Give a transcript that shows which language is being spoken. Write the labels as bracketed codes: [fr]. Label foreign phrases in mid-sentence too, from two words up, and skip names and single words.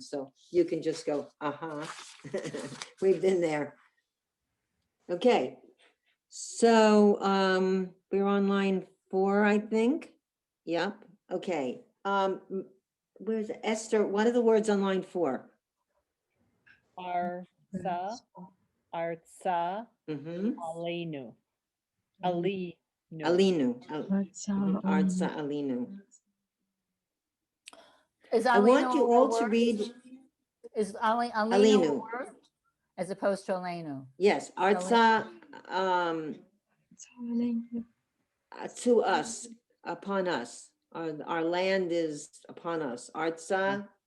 [en] So you can just go, we've been there. Okay. So we're on line 4, I think. Yep. Okay. Where's Esther? What are the words on line 4? [he] Arsa, Artsa, Mm-hmm. Alinu. Alinu. Alinu. Artsa, Artsa Alinu. [en] Is I want you Alinu a all to word? read. Is Alinu a [he] Alinu. [en] word as opposed to Alenu? Yes, Artsa, to us, upon us. Our land is upon us. Artsa.